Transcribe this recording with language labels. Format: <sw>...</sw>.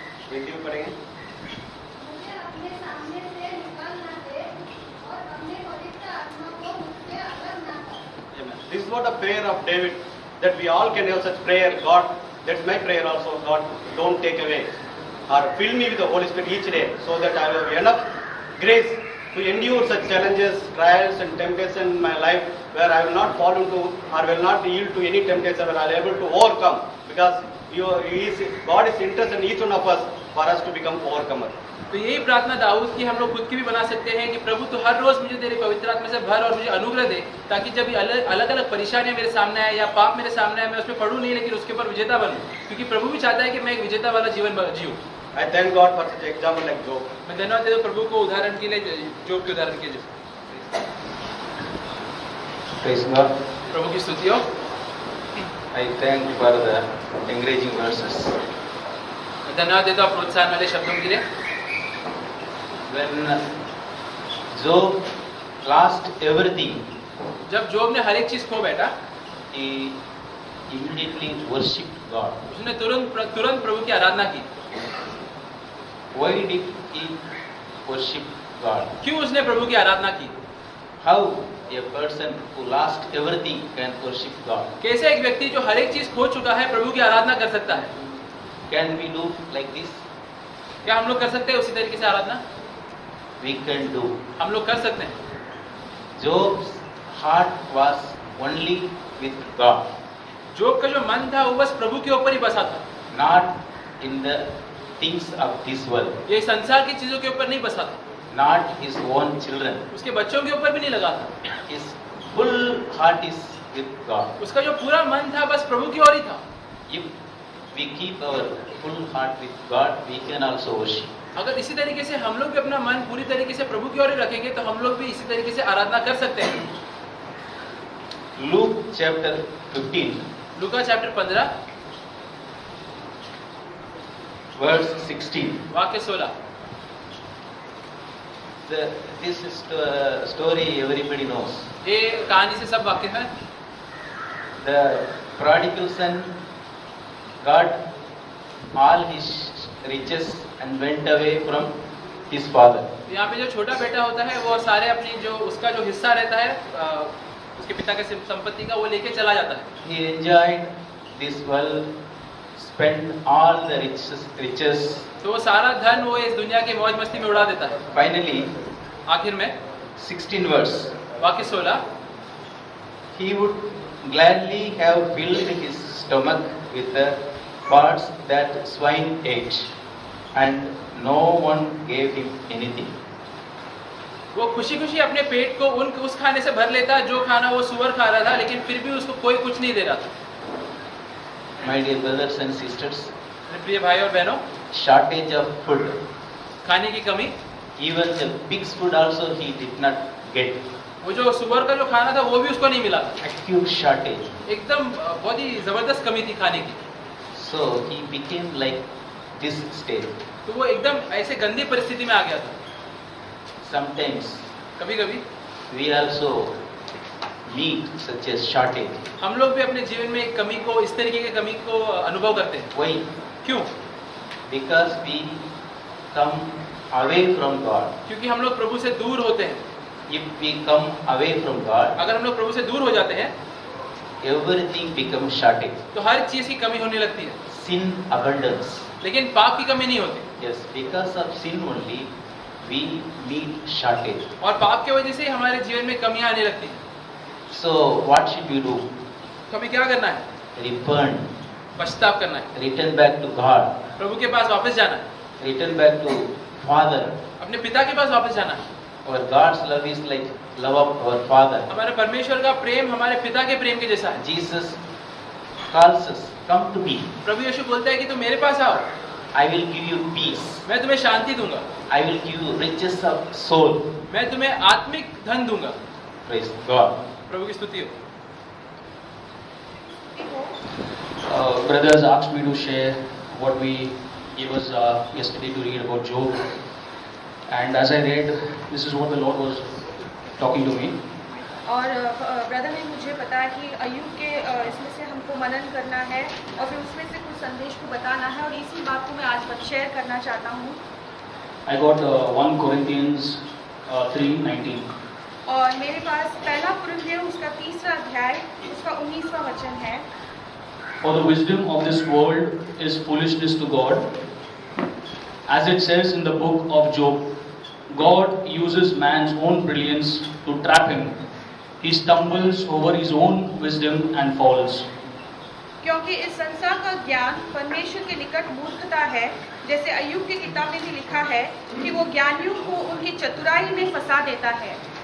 <hi>हिंदी में पढ़ेंगे। मुझे अपने सामने से निकाल ना दे और अपने पवित्र आत्मा को मुझसे अलग ना कर।</hi> <en>This is what a prayer of David, that we all can have such prayer. God, that's my prayer also. God, don't take away or fill me with the Holy Spirit each day, so that I will have enough grace to endure such challenges, trials, and temptation in my life, where I will not fall into or will not yield to any temptation, where I will be able to overcome. Because God is interested in each one of us for us to become overcomer.</en> <hi>तो यही प्रार्थना दाऊद की हम लोग खुद की भी बना सकते हैं कि प्रभु तो हर रोज मुझे तेरे पवित्र आत्मा से भर और मुझे अनुग्रह दे, ताकि जब भी अलग अलग परेशानियां मेरे सामने आए या पाप मेरे सामने आए, मैं उसमें पढ़ूं नहीं लेकिन उसके ऊपर विजेता बनूं, क्योंकि प्रभु भी चाहता है कि मैं एक विजेता वाला जीवन जीऊं।</hi> <en>I thank God for such example like Job.</en> <hi>मैं धन्यवाद देता हूं प्रभु को उदाहरण के लिए, जोब के उदाहरण के लिए।</hi> <en>Praise God.</en> <hi>प्रभु की स्तुति हो।</hi> <en>I thank for the encouraging verses.</en> <hi>मैं धन्यवाद देता हूं प्रोत्साहन वाले शब्दों के लिए।</hi> <en>When Job lost everything,</en> <hi>जब जोब ने हर एक चीज खो बैठा,</hi> <en>he immediately worshipped God.</en> <hi>उसने तुरंत प्रभु की आराधना की।</hi> <en>Why did he worship God?</en> <hi>क्यों उसने प्रभु की आराधना की?</hi> <en>How a person who lost everything can worship God?</en> <hi>कैसे एक व्यक्ति जो हर एक चीज खो चुका है प्रभु की आराधना कर सकता है?</hi> <en>Can we do like this?</en> <hi>क्या हम लोग कर सकते हैं उसी तरीके से आराधना?</hi> <en>We can do.</en> <hi>हम लोग कर सकते हैं।</hi> <en>Job's heart was only with God,</en> <hi>जोब का जो मन था वो बस प्रभु के ऊपर ही बसा था,</hi> <en>not in the things of this world,</en> <hi>ये संसार की चीजों के ऊपर नहीं बसा था,</hi> <en>not his own children.</en> <hi>उसके बच्चों के ऊपर भी नहीं लगा था।</hi> <en>His full heart is with God.</en> <hi>उसका जो पूरा मन था बस प्रभु की ओर ही था।</hi> <en>If we keep our full heart with God, we can also worship.</en> <hi>अगर इसी तरीके से हम लोग भी अपना मन पूरी तरीके से प्रभु की ओर ही रखेंगे तो हम लोग भी इसी तरीके से आराधना कर सकते हैं।</hi> <en>Luke chapter 15,</en> <hi>लूका चैप्टर 15</hi> <en>verse 16.</en> <hi>वाक्य 16।</hi> <en>This is a story everybody knows.</en> <hi>ये कहानी से सब वाकिफ है।</hi> <en>The prodigal son got all his riches and went away from his father.</en> <hi>यहाँ पे जो छोटा बेटा होता है वो सारे अपनी जो उसका जो हिस्सा रहता है उसके पिता के संपत्ति का वो लेके चला जाता है।</hi> <en>He enjoyed this world, spent all the riches.</en> <hi>तो वो सारा धन वो इस दुनिया की मौज मस्ती में उड़ा देता है।</hi> <en>Finally,</en> <hi>आखिर में</hi> <en>16 verse.</en> <hi>वाक्य 16,</hi> <en>He would gladly have filled his stomach with the parts that swine ate, and no one gave him anything.</en> <hi>वो खुशी खुशी अपने पेट को उस खाने से भर लेता जो खाना वो सुअर खा रहा था, लेकिन फिर भी उसको कोई कुछ नहीं दे रहा था।</hi> <en>My dear brothers and sisters,</en> <hi>मेरे प्रिय भाई और बहनों,</hi> <en>shortage of food.</en> <hi>खाने की कमी,</hi> <en>Even the pig's food also he did not get.</en> <hi>वो जो सुअर का जो खाना था वो भी उसको नहीं मिला।</hi> <en>Acute shortage.</en> <hi>एकदम बहुत ही जबरदस्त कमी थी खाने की।</hi> <en>So he became like this state.</en> <hi>तो वो एकदम ऐसे गंदी परिस्थिति में आ गया था।</hi> <en>Sometimes</en> <hi>कभी कभी</hi> <en>we also meet such a shortage.</en> <hi>हम लोग भी अपने जीवन में एक कमी को, इस तरीके की कमी को अनुभव करते हैं।</hi> <en>Why?</en> <hi>क्यों?</hi> <en>Because we come away from God.</en> <hi>क्योंकि हम लोग प्रभु से दूर होते हैं।</hi> <en>If we come away from God,</en> <hi>अगर हम लोग प्रभु से दूर हो जाते हैं</hi> <en>everything becomes shortage.</en> <hi>तो हर चीज की कमी होने लगती है,</hi> <en>Sin abundance.</en> <hi>लेकिन पाप की कमी नहीं होती।</hi> <en>Yes, because of sin only we meet shortage.</en> <hi>और पाप की वजह से ही हमारे जीवन में कमियां आने लगती हैं।</hi> <en>So what should we do?</en> <hi>तो हमें क्या करना है?</hi> <en>Repent,</en> <hi>पश्चाताप करना है,</hi> <en>return back to God,</en> <hi>प्रभु के पास वापस जाना है,</hi> <en>return back to Father.</en> <hi>अपने पिता के पास वापस जाना है।</hi> <en>Our God's love is like love of our Father.</en> <hi>हमारे परमेश्वर का प्रेम हमारे पिता के प्रेम के जैसा है।</hi> <en>Jesus calls us, come to me.</en> <hi>प्रभु यीशु बोलता है कि तुम मेरे पास आओ,</hi> <en>I will give you peace.</en> <hi>मैं तुम्हें शांति दूंगा,</hi> <en>I will give you riches of soul.</en> <hi>मैं तुम्हें आत्मिक धन दूंगा।</hi> <en>Praise God.</en> <hi>प्रभु की स्तुति हो।</hi> <en>Brothers asked me to share what we gave us yesterday to read about Job, and as I read, this is what the Lord was talking to me.</en> <hi>और brother ने मुझे बताया कि अय्यूब के इसमें से हमको मनन करना है और फिर उसमें से कुछ संदेश को बताना है, और इसी बात को मैं आज शेयर करना चाहता हूँ।</hi> <en>I got 1 Corinthians 3:19.</en> <hi>और मेरे पास पहला कुरिन्थियों उसका 3रा अध्याय उसका 19वां वचन है।</hi> <en>For the wisdom of this world is foolishness to God. As it says in the book of Job, God uses man's own brilliance to trap him. He stumbles over his own wisdom and falls.</en> <hi>क्योंकि इस संसार का ज्ञान परमेश्वर के निकट मूर्खता है, जैसे अय्यूब की किताब में भी लिखा है कि वो ज्ञानियों को उनकी चतुराई में फंसा देता है।</hi>